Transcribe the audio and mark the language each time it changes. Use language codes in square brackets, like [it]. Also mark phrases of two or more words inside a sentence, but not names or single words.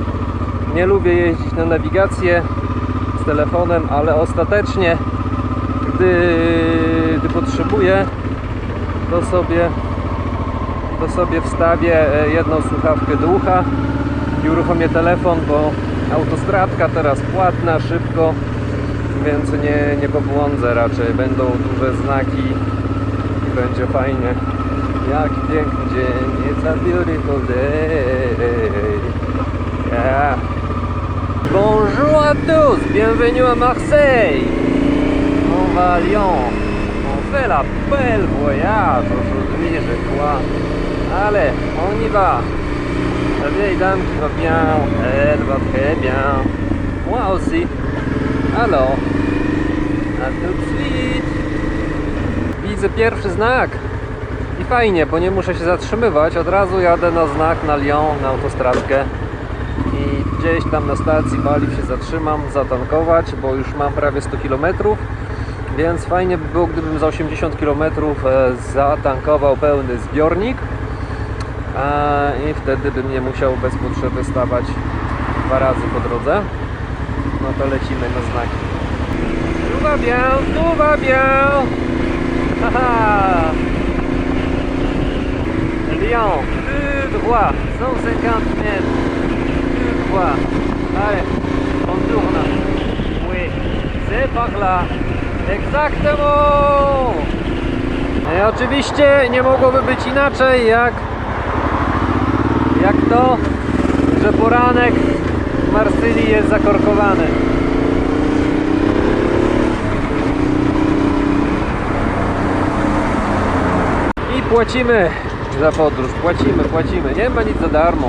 [pl] Nie lubię jeździć na nawigację z telefonem, ale ostatecznie gdy potrzebuję, to sobie wstawię jedną słuchawkę do ucha i uruchomię telefon, bo autostradka teraz płatna, szybko, więc nie pobłądzę raczej. Będą duże znaki i będzie fajnie. Jaki piękny dzień, [en] it's a beautiful day. Yeah. [fr] Bonjour à tous, bienvenue à Marseille. On va à Lyon. On fait la belle voyage aujourd'hui, je crois. Allez, on y va. La vieille dame qui va bien, elle va très bien. Moi aussi. Alors, à tout de suite. [pl] Widzę pierwszy znak. I fajnie, bo nie muszę się zatrzymywać. Od razu jadę na znak na Lyon, na autostradkę. I gdzieś tam na stacji paliw się zatrzymam, zatankować, bo już mam prawie 100 km. Więc fajnie by było, gdybym za 80 km zatankował pełny zbiornik. I wtedy bym nie musiał bez potrzeby stawać 2 razy po drodze. No to lecimy na znaki. [fr] Tout va bien, tout va bien. Haha. Lyon, tout droit, 150 mètres, tout droit. Allez, on tourne. Oui, c'est par là. Exactement. [pl] I oczywiście nie mogłoby być inaczej jak to, że poranek w Marsylii jest zakorkowany. I płacimy za podróż, płacimy, nie ma nic za darmo.